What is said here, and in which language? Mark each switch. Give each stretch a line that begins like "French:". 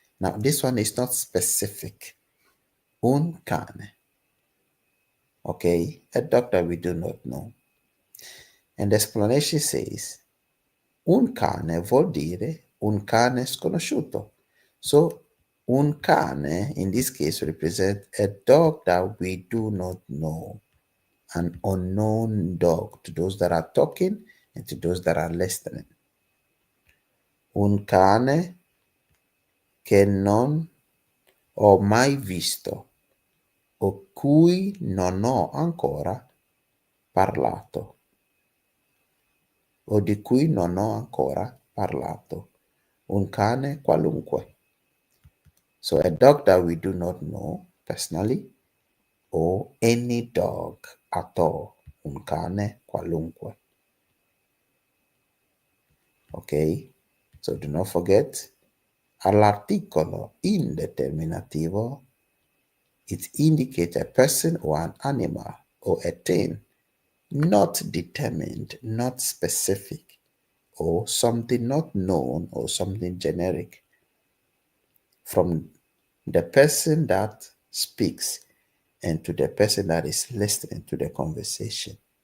English: Now this one is not specific.
Italian: Un cane.
English: Okay, a dog that we do not know. And the explanation says,
Italian: un cane vuol dire un cane sconosciuto.
English: So
Italian: un cane
English: in this case represents a dog that we do not know, an unknown dog to those that are talking and to those that are listening.
Italian: Un cane che non ho mai visto o cui non ho ancora parlato o di cui non ho ancora parlato. Un cane qualunque.
English: So a dog that we do not know personally or any dog at all.
Italian: Un cane qualunque.
English: Okay? So do not forget,
Italian: all'articolo indeterminativo,
English: it indicates a person or an animal or a thing not determined, not specific, or something not known or something generic from the person that speaks and to the person that is listening to the conversation.